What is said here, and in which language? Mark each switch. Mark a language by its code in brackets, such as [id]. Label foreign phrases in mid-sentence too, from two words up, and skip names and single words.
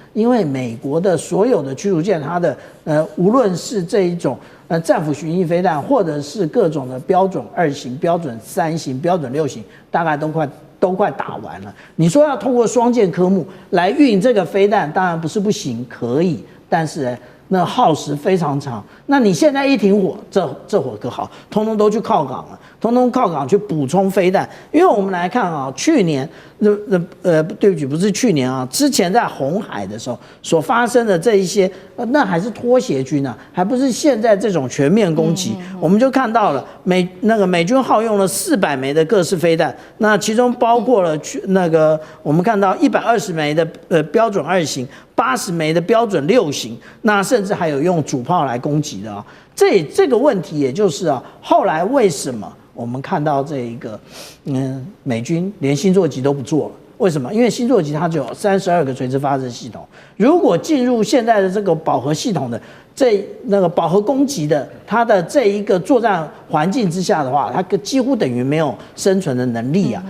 [zh] 因為美國的所有的驅逐艦，它的無論是這一種戰斧巡弋飛彈，或者是各種的標準2型、標準3型、標準6型，大概都快打完了。你說要通過雙劍科目來運這個飛彈，當然不是不行，可以，但是那耗時非常長。那你現在一停火，這火可好，通通都去靠港了，通通靠港去補充飛彈。因為我們來看啊，去年對不起，不是去年啊，之前在紅海的時候所發生的這一些，那還是拖鞋軍啊，還不是現在這種全面攻擊。我們就看到了美軍耗用了400枚的各式飛彈，那其中包括了我們看到120枚的標準2型，80枚的標準6型，那甚至還有用主炮來攻擊的啊。這個問題也就是啊，後來為什麼我們看到這一個美軍連星座級都不做了？為什麼？因為星座級它就有32個垂直發射系統，如果進入現在的這個飽和系統的飽和攻擊的它的這一個作戰環境之下的話，它幾乎等於沒有生存的能力啊。